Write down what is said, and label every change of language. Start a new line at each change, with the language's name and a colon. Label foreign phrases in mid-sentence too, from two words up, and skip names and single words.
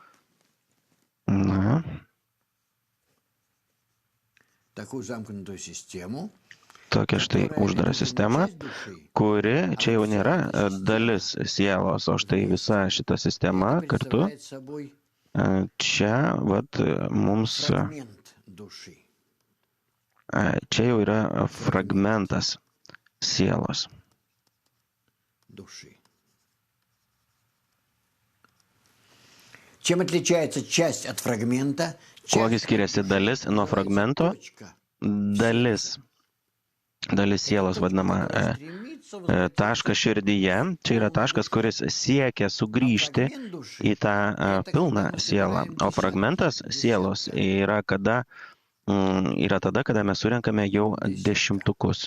Lithuanian: Tokia štai uždara sistema, kuri čia jau nėra dalis sielos, o štai visa šita sistema kartu. Čia mums čia jau yra fragmentas sielos.
Russian: Чем отличается часть от фрагмента?
Lithuanian: Kuogi skiriasi dalis nuo fragmento? Dalis sielos vadinama taškas širdyje. Čia yra taškas, kuris siekia sugrįžti į tą pilną sielą. O fragmentas sielos yra tada, kada mes surenkame jau dešimtukus.